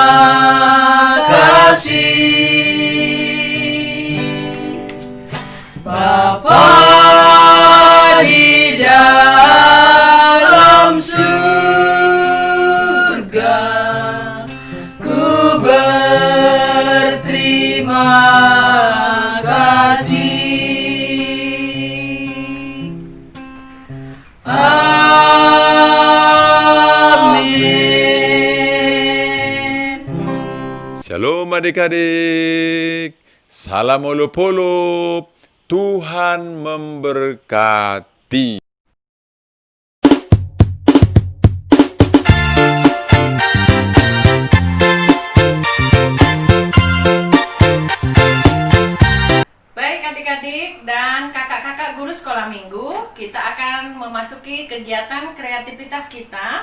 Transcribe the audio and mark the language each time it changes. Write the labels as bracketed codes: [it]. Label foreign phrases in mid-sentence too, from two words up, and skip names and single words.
[id] kasih Bapa di dalam surga, ku berterima kasih. Amin. Shalom adik-adik. Salam olop-olop. Tuhan memberkati. Baik adik-adik dan kakak-kakak guru sekolah minggu, kita akan memasuki kegiatan kreativitas kita.